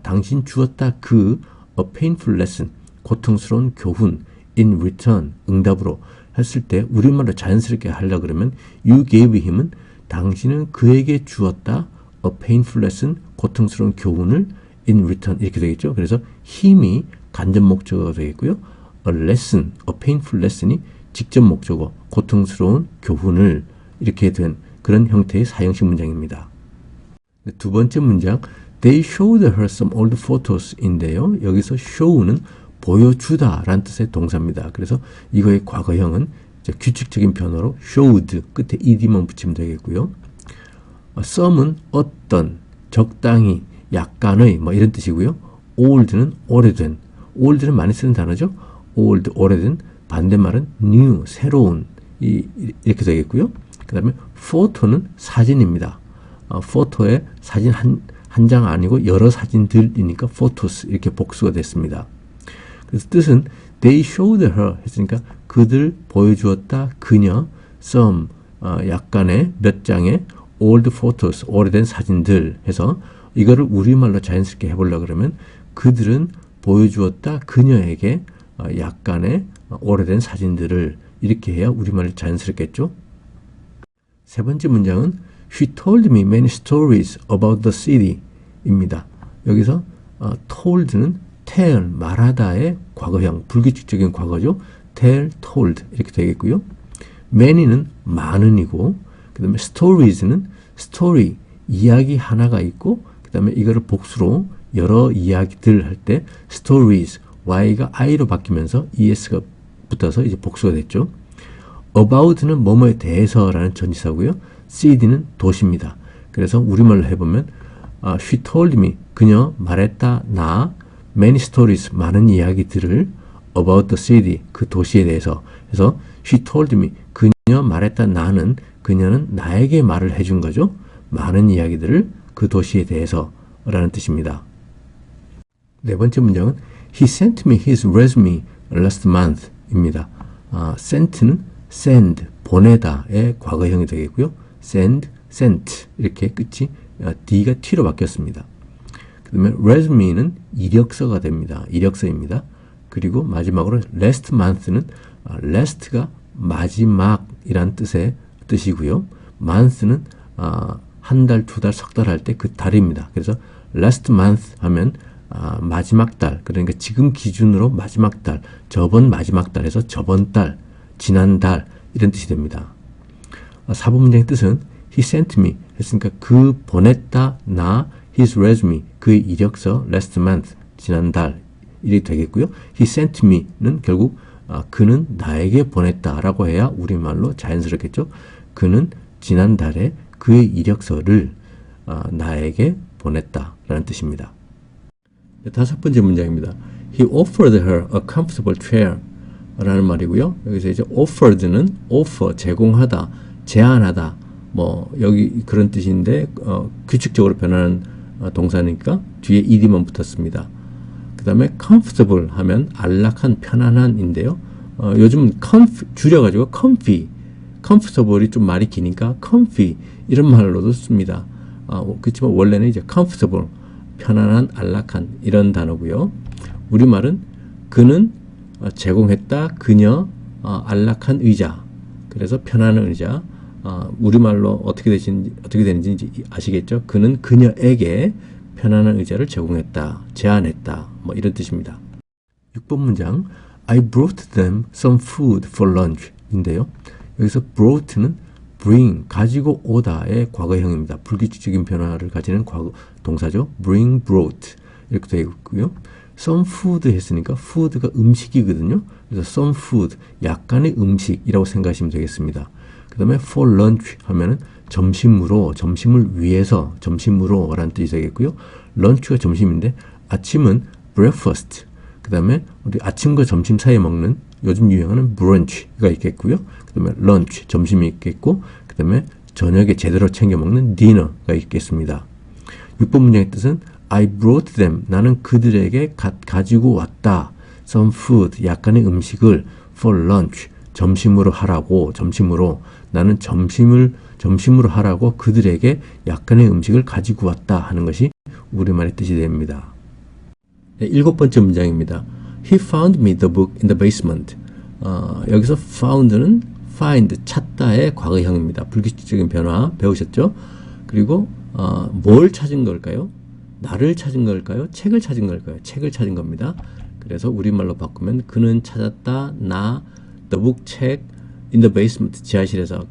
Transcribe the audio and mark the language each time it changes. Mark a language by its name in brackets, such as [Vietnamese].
[Korean] 당신 주었다 그 [English] a painful lesson [Korean] 고통스러운 교훈 [English] in return [Korean] 응답으로 했을 때 우리말로 자연스럽게 하려고 그러면 [English] you gave him [Korean] 은 당신은 그에게 주었다 a painful lesson 고통스러운 교훈을 in return 이렇게 되겠죠. 그래서 힘이 간접 목적어가 되겠고요. [English] a lesson, a painful lesson [Korean] 이 직접 목적어 고통스러운 교훈을 이렇게 된 그런 형태의 사형식 문장입니다. 두 번째 문장 [English] They showed her some old photos [Korean] 인데요. 여기서 show는 보여주다 라는 뜻의 동사입니다. 그래서 이거의 과거형은 규칙적인 변화로 showed 끝에 ed만 붙이면 되겠고요. some은 어떤, 적당히, 약간의 이런 뜻이고요. old는 오래된, old는 많이 쓰는 단어죠. old, 오래된, 반대말은 new, 새로운 이렇게 되겠고요. 그 다음에 photo는 사진입니다. photo에 사진 한 장 아니고 여러 사진들이니까 photos 이렇게 복수가 됐습니다. 그래서 뜻은 [English] they showed her [Korean] 했으니까 그들 보여주었다 그녀 some 약간의 몇 장의 [English] old photos [Korean] 오래된 사진들 해서 이거를 우리말로 자연스럽게 해보려고 그러면 그들은 보여주었다 그녀에게 약간의 오래된 사진들을 이렇게 해야 우리말로 자연스럽겠죠. 세 번째 문장은 [English] She told me many stories about the city [Korean] 입니다. 여기서 told는 tell, 말하다의 과거형, 불규칙적인 과거죠. tell, told 이렇게 되겠고요. many는 많은이고 그 다음에 stories는 story, 이야기 하나가 있고 그 다음에 이거를 복수로 여러 이야기들 할 때 stories, y가 i로 바뀌면서 es가 붙어서 이제 복수가 됐죠. about는 뭐뭐에 대해서라는 전치사고요. city는 도시입니다. 그래서 우리말로 해보면 [English] she told me, [Korean] 그녀 말했다 나 [English] many stories, [Korean] 많은 이야기들을 [English] about the city, [Korean] 그 도시에 대해서. 그래서 [English] she told me, [Korean] 그녀 말했다 나는 그녀는 나에게 말을 해준 거죠. 많은 이야기들을 그 도시에 대해서 라는 뜻입니다. 네 번째 문장은 [English] He sent me his resume last month [Korean] 입니다. [English] sent는 send, [Korean] 보내다의 과거형이 되겠고요. send, sent 이렇게 끝이 D가 T로 바뀌었습니다. 그 다음에 resume는 이력서가 됩니다. 이력서입니다. 그리고 마지막으로 last month는 last가 마지막이란 뜻이고요. month는 한 달, 두 달, 석 달 할 때 그 달입니다. 그래서 [English] last month [Korean] 하면 마지막 달, 그러니까 지금 기준으로 마지막 달, 저번 마지막 달에서 저번 달, 지난 달 이런 뜻이 됩니다. 4번 문장의 뜻은 [English] he sent me [Korean] 했으니까 그 보냈다 나 [English] his resume [Korean] 그의 이력서 [English] last month [Korean] 지난 달 이렇게 되겠고요. [English] he sent me [Korean] 는 결국 그는 나에게 보냈다라고 해야 우리말로 자연스럽겠죠. 그는 지난달에 그의 이력서를 나에게 보냈다라는 뜻입니다. 5번째 문장입니다. [English] He offered her a comfortable chair [Korean] 라는 말이고요. 여기서 이제 offered는 offer, 제공하다, 제안하다 뭐 여기 그런 뜻인데 규칙적으로 변하는 동사니까 뒤에 ed만 붙었습니다. 그 다음에 comfortable 하면 안락한, 편안한인데요. 요즘 줄여가지고 comfortable이 좀 말이 기니까 comfy 이런 말로도 씁니다. 그렇지만 원래는 이제 comfortable, 편안한, 안락한 이런 단어고요. 우리말은 그는 제공했다, 그녀 안락한 의자. 그래서 편안한 의자. 우리말로 어떻게 되는지 아시겠죠? 그는 그녀에게 편안한 의자를 제공했다, 제안했다, 뭐 이런 뜻입니다. 6번 문장 [English] I brought them some food for lunch [Korean] 인데요. 여기서 brought는 bring, 가지고 오다의 과거형입니다. 불규칙적인 변화를 가지는 동사죠. bring, brought 이렇게 되어 있고요. [English] some food [Korean] 했으니까 food가 음식이거든요. 그래서 some food, 약간의 음식이라고 생각하시면 되겠습니다. 그 다음에 [English] for lunch [Korean] 하면은 점심으로, 점심을 위해서, 점심으로 라는 뜻이 되겠고요. lunch가 점심인데 아침은 breakfast, 그 다음에 우리 아침과 점심 사이에 먹는 요즘 유행하는 brunch가 있겠고요. 그 다음에 lunch, 점심이 있겠고, 그 다음에 저녁에 제대로 챙겨 먹는 dinner가 있겠습니다. 6번 문장의 뜻은 [English] I brought them, [Korean] 나는 그들에게 가지고 왔다. [English] some food, [Korean] 약간의 음식을 [English] for lunch, [Korean] 점심으로 하라고, 점심으로 나는 점심으로 하라고 그들에게 약간의 음식을 가지고 왔다 하는 것이 우리말의 뜻이 됩니다. 네, 7번째 문장입니다. [English] He found me the book in the basement. [Korean] 여기서 found는 find, 찾다의 과거형입니다. 불규칙적인 변화 배우셨죠? 그리고 뭘 찾은 걸까요? 나를 찾은 걸까요? 책을 찾은 걸까요? 책을 찾은 겁니다. 그래서 우리말로 바꾸면 그는 찾았다, 나, [English] the book, [Korean] 책, [English] in the basement, [Korean] 지하실에서.